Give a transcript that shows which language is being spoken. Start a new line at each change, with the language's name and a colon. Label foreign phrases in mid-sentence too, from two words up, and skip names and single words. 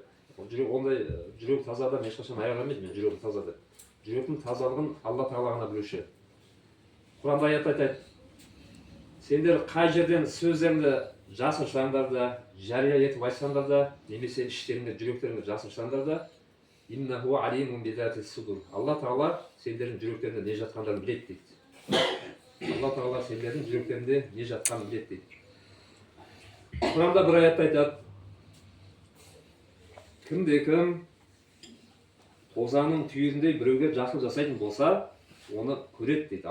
Kazakh: Ондай жүрек таза адам ешқашан айғарламайды, мен жүрегім таза деп. Жүректің тазалығын Алла Тағала ғана білуші. Құранда аят айтады: "Сендер қай жерден сөздеріңді жасырсаңдар да, жария етіп айтсаңдар да, немесе іштеріңде жүректеріңді жасырсаңдар да,
Arabic: إنه عليم بذات الصدور."
Kazakh: Алла Тағала сендердің жүректеріңде не жатқандарын біледі дейді. Алла Тағала сендердің жүректерінде не жатқанын біледі дейді. Құранда бір аятта айтады: "Кімде-кім тозаңның түйіріндей біреуге жақсылық жасайтын болса, оны көреді" дейді.